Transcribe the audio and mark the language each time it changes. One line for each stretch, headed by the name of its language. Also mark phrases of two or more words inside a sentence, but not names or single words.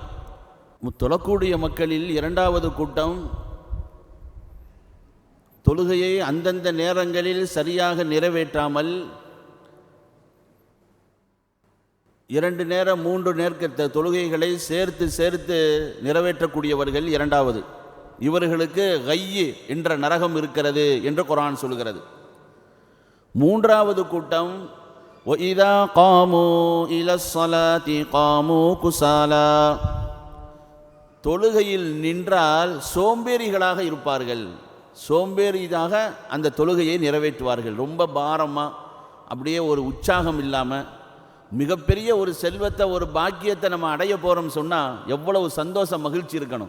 Tamil: தொழக்கூடிய மக்களில் 2வது கூட்டம் தொழுகையை அந்தந்த நேரங்களில் சரியாக நிறைவேற்றாமல் 2 நேரம் 3 நேர்க்க தொழுகைகளை சேர்த்து நிறைவேற்றக்கூடியவர்கள் இரண்டாவது. இவர்களுக்கு கையு என்ற நரகம் இருக்கிறது என்று குர்ஆன் சொல்கிறது. மூன்றாவது கூட்டம்
Arabic: وَإِذَا قَامُوا إِلَى الصَّلَاةِ قَامُوا كُسَالَى,
Tamil: தொழுகையில் நின்றால் சோம்பேறிகளாக இருப்பார்கள். சோம்பேறியாக அந்த தொழுகையை நிறைவேற்றுவார்கள். ரொம்ப பாரமாக, அப்படியே ஒரு உற்சாகம் இல்லாமல். மிகப்பெரிய ஒரு செல்வத்தை, ஒரு பாக்கியத்தை நம்ம அடைய போகிறோம் சொன்னால் எவ்வளவு சந்தோஷம், மகிழ்ச்சி இருக்கணும்.